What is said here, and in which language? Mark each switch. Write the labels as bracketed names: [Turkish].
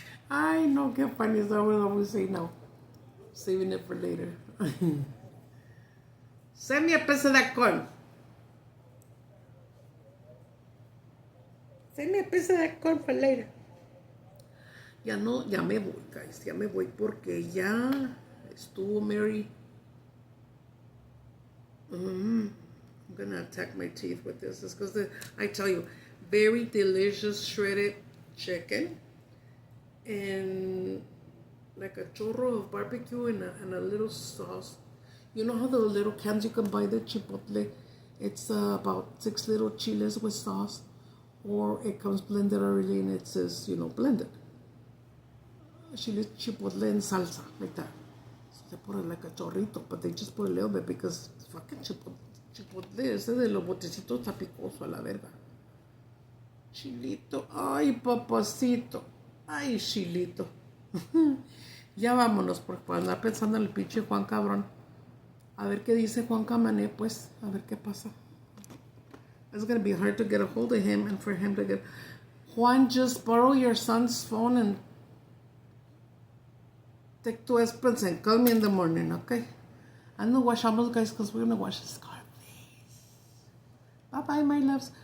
[English] I know, que funny, so I would always say no, saving it for later. Send me a piece of that corn. Send me a piece of that corn for later. [Spanish] Ya me voy, guys. Ya me voy porque ya estuvo Mary [English] I'm gonna attack my teeth with this. It's because I tell you, very delicious shredded chicken and like a churro of barbecue and a little sauce. You know how the little cans you can buy the chipotle? It's about 6 little chiles with sauce, or it comes blended already and it says, blended. Chile chipotle and salsa, like that. So they put it like a chorrito, but they just put a little bit because it's fucking chipotle. [Spanish] Ese de los botecitos está picoso a la verga. Chilito, ay papacito, ay chilito. Ya vámonos, porque para andar pensando en el pinche Juan cabrón. A ver qué dice Juan Camané, pues, a ver qué pasa. [English] It's gonna be hard to get a hold of him and for him to get. Juan, just borrow your son's phone and take two Espens and call me in the morning, okay? I'm gonna wash all guys because we're gonna wash his car, please. Bye-bye, my loves.